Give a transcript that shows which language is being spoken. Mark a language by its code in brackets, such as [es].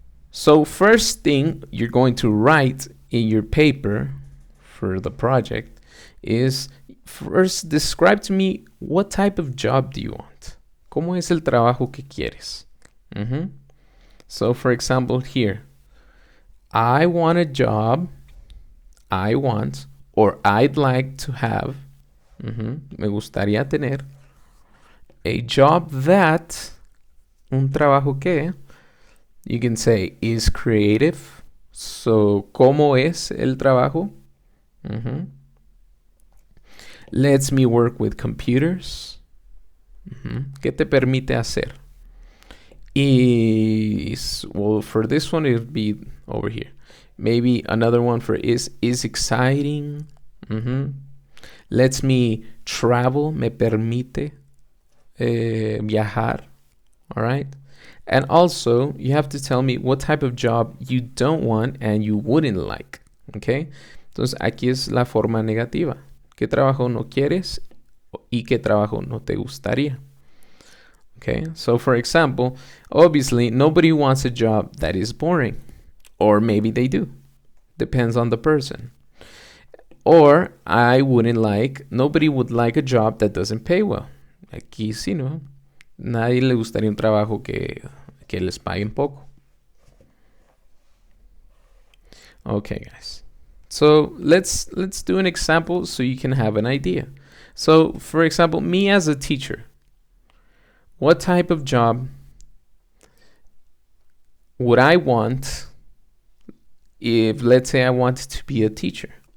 [en] So first thing you're going to write in your paper for the project is first describe to me what type of job do you want. [es] ¿Cómo es el trabajo que quieres? [en] So for example here, I want a job, I want, or I'd like to have, [es] me gustaría tener, [en] a job that, [es] un trabajo que, [en] you can say is creative. [es] So, ¿cómo es el trabajo? [en] Lets me work with computers. [es] ¿Qué te permite hacer? [en] Is, well, for this one, it would be over here. Maybe another one for is exciting. Lets me travel, [es] me permite viajar. [en] All right. And also, you have to tell me what type of job you don't want and you wouldn't like. Okay. [es] Entonces, aquí es la forma negativa. ¿Qué trabajo no quieres y qué trabajo no te gustaría? [en] Okay, so for example, obviously nobody wants a job that is boring, or maybe they do, depends on the person. Or nobody would like a job that doesn't pay well. [es] Aquí sí, ¿no? Nadie le gustaría un trabajo que les paguen poco. [en] Okay, guys. So let's do an example so you can have an idea. So for example, me as a teacher, what type of job would I want if, let's say, I wanted to be a teacher?